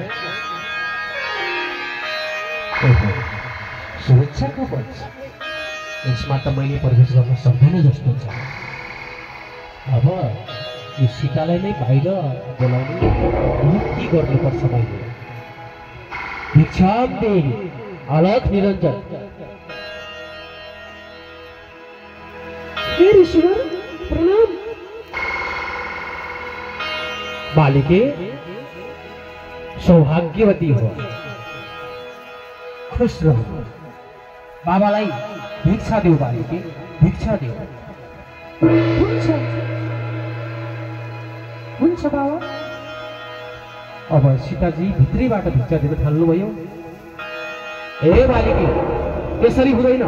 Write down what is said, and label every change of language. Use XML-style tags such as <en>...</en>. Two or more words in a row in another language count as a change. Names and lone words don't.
<ne>सुरक्षा कवच, यसमा त मैले प्रवेश गर्न सक्दैन जस्तो छ। अब यो सीतालाई नै बाहिर बोलाउने के गर्नुपर्छ मैले?</ne> <sa>भिक्षाम देहि, अलख निरञ्जन।</sa> <ne>हे ऋषिवर, प्रणाम। बालिके सौभाग्यवती हो,</ne> <hi>खुश रहो।</hi> <ne>बाबालाई भिक्षा देऊ बालिके, भिक्षा देऊ। हुन्छ बाबा। अब सीताजी भित्रैबाट भिक्षा दिन थाल्नुभयो। ए बालिके, त्यसरी हुँदैन।</ne>